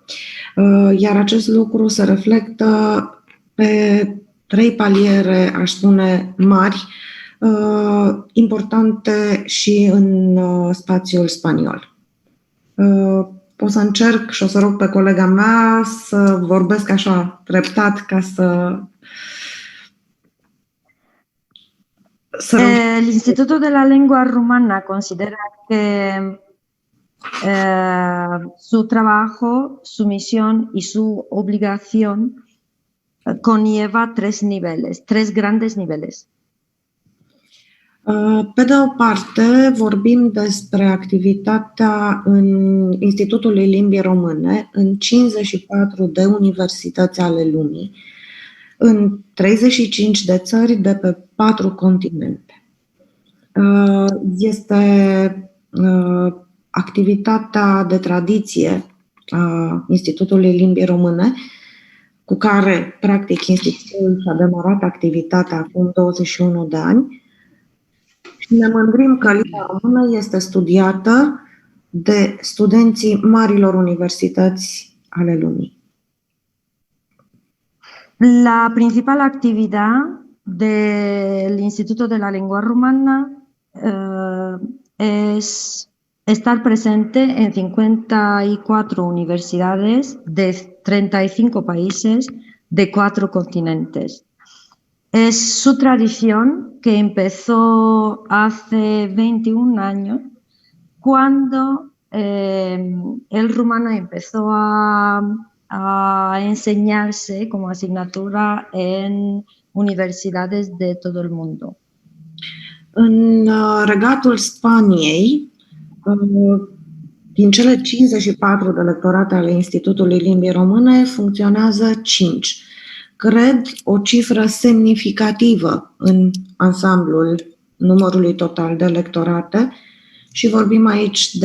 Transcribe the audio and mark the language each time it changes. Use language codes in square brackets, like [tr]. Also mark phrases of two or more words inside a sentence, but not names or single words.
[ro] Iar acest lucru se reflectă pe 3 paliere, aș spune, mari, importante și în spațiul spaniol. O să încerc și o să rog pe colega mea să vorbesc așa treptat ca să... [es] El Instituto de la Lengua Rumana considera que su trabajo, su misión y su obligación conlleva 3 niveles, 3 grandes niveles. [ro] Pe de o parte, vorbim despre activitatea în Institutul Limbii Române în 54 de universități ale lumii, în 35 de țări de pe 4 continente. Este activitatea de tradiție a Institutului Limbii Române, cu care, practic, institutul și-a demarat activitatea acum 21 de ani. Și ne mândrim că limba română este studiată de studenții marilor universități ale lumii. [es] La principal actividad del Instituto de la Lengua Rumana es estar presente en 54 universidades de 35 países de 4 continentes. Es su tradición que empezó hace 21 años cuando el rumano empezó a enseñarse como asignatura en universidades de todo el mundo. [ro] În Regatul Spaniei, din cele 54 de lectorate ale Institutului Limbii Române, funcționează 5. Cred o cifră semnificativă în ansamblul numărului total de lectorate și vorbim aici de